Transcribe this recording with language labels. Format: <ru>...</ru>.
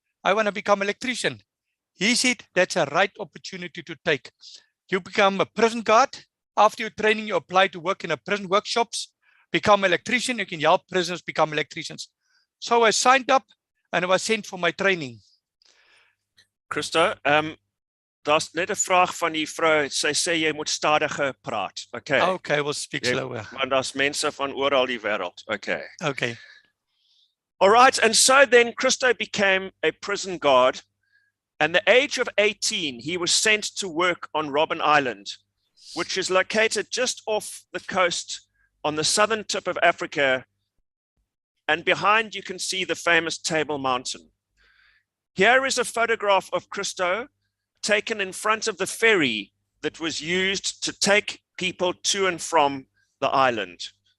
<en>I want to become an electrician. He said, that's a right opportunity to take. You become a prison guard. After your training, you apply to work in a prison workshops, become an electrician. You can help prisoners become electricians. So I signed up and I was sent for my training.</en> <af>Christo, daar's net 'n vraag van die vrou. Sy sê jy moet stadiger praat.</af> <en>Okay. Okay, we'll speak slower.</en> <af>Want daar's mense van oral die wêreld.</af> <en>Okay. Okay. All right, and so then Christo became a prison guard. At the age of 18, he was sent to work on Robben Island, which is located just off the coast on the southern tip of Africa. And behind you can see the famous Table Mountain. Here is a photograph of Christo taken in front of the ferry that was used to take people to and from the island.</en>